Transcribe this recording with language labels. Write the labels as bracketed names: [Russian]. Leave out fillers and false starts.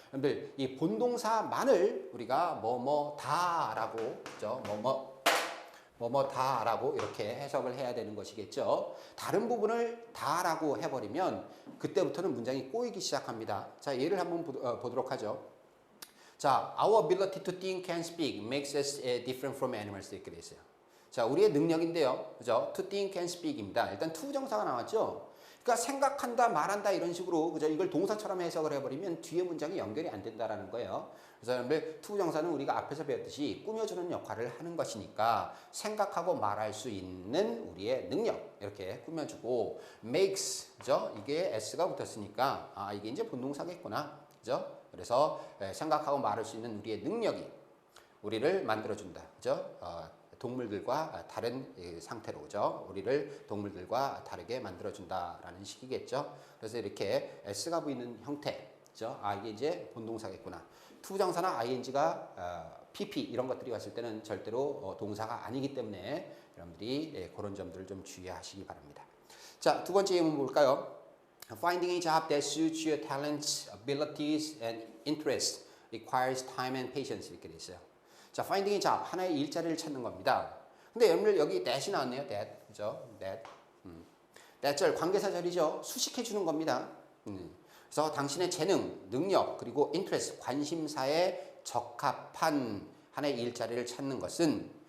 [Korean] 여러분들 이 본동사만을 우리가 뭐뭐다라고, 그죠? 뭐뭐다라고 이렇게 해석을 해야 되는 것이겠죠. 다른 부분을 다라고 해버리면 그때부터는 문장이 꼬이기 시작합니다. 자, 예를 한번 보도록 하죠. [English] 자, our ability to think and speak makes us different from animals [Korean] 이렇게 돼 있어요. 자, 우리의 능력인데요, 그죠? [English] To think and speak입니다. [Korean] 일단 to 정사가 나왔죠. 그러니까 생각한다, 말한다 이런 식으로, 그죠? 이걸 동사처럼 해석을 해버리면 뒤에 문장이 연결이 안 된다라는 거예요. 그래서 여러분들 투부정사는 우리가 앞에서 배웠듯이 꾸며주는 역할을 하는 것이니까 생각하고 말할 수 있는 우리의 능력 이렇게 꾸며주고, makes, 그죠? 이게 s가 붙었으니까 이게 이제 본동사겠구나, 그죠? 그래서 생각하고 말할 수 있는 우리의 능력이 우리를 만들어준다, 그죠? 동물들과 다른 상태로, 그죠? 우리를 동물들과 다르게 만들어준다라는 식이겠죠. 그래서 이렇게 s가 보이는 형태, 그죠? 이게 이제 본동사겠구나. 투부정사나 ing가 pp 이런 것들이 왔을 때는 절대로 동사가 아니기 때문에 여러분들이 그런 점들을 좀 주의하시기 바랍니다. 자, 두 번째 예문 볼까요? [English] Finding a job that suits your talents, abilities, and interests requires time and patience [Korean] 이렇게 돼 있어요. 자, [English] finding a job, [Korean] 하나의 일자리를 찾는 겁니다. 근데 여러분들 여기 that이 나왔네요. that, 그죠? that절, 관계사절이죠. 수식해 주는 겁니다. 그래서 당신의 재능, 능력, 그리고 interest, 관심사에 적합한 하나의 일자리를 찾는 것은